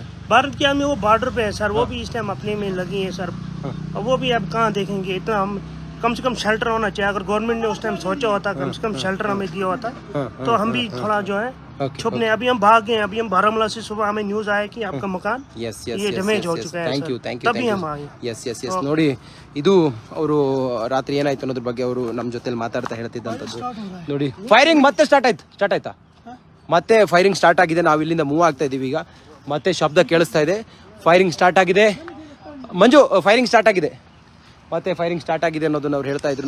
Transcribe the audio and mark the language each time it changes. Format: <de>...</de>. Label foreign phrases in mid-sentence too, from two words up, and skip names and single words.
<hi>भारत की आर्मी वो बॉर्डर पे है सर. वो भी इस टाइम अपने में लगी है सर. वो भी अब कहाँ देखेंगे. इतना हम कम से कम शेल्टर होना चाहिए. अगर गवर्नमेंट ने उस टाइम सोचा होता, कम से कम शेल्टर हमें दिया होता, तो हम भी थोड़ा जो है</hi> <en>Okay,</en> <hi>छुपने। अभी हम भाग गए, अभी हम बारामूला से सुबह हमें न्यूज आया कि आपका मकान</hi> <en>ಎಸ್</en> <hi>ये डैमेज हो चुका है</hi> <en>thank you</en> <hi>सर।</hi> <en>thank you</en> <hi>तभी हम आए।</hi> <en>yes yes yes</en> <kn>ನೋಡಿ, ಇದು ಅವರು ರಾತ್ರಿ ಏನಾಯ್ತು ಅನ್ನೋದ್ರ ಬಗ್ಗೆ ಅವರು ನಮ್ಮ ಜೊತೆಲಿ ಮಾತಾಡ್ತಾ ಹೇಳ್ತಿದ್ದಂಥದ್ದು ನೋಡಿ. ಫೈರಿಂಗ್ ಮತ್ತೆ ಸ್ಟಾರ್ಟ್ ಆಯ್ತಾ? ಮತ್ತೆ</kn> <en>firing start</en> <kn>ಆಗಿದೆ. ನಾವು ಇಲ್ಲಿಂದ ಮೂವ್ ಆಗ್ತಾ ಇದೀವಿ ಈಗ. ಮತ್ತೆ ಶಬ್ದ ಕೇಳಿಸ್ತಾ ಇದೆ.</kn> <en>firing start</en> <kn>ಆಗಿದೆ. ಮಂಜು,</kn> <en>firing start</en> <kn>ಆಗಿದೆ, ಮತ್ತೆ</kn> <en>firing start</en> <kn>ಆಗಿದೆ ಅನ್ನೋದನ್ನ ಅವ್ರು ಹೇಳ್ತಾ ಇದ್ರು.</kn>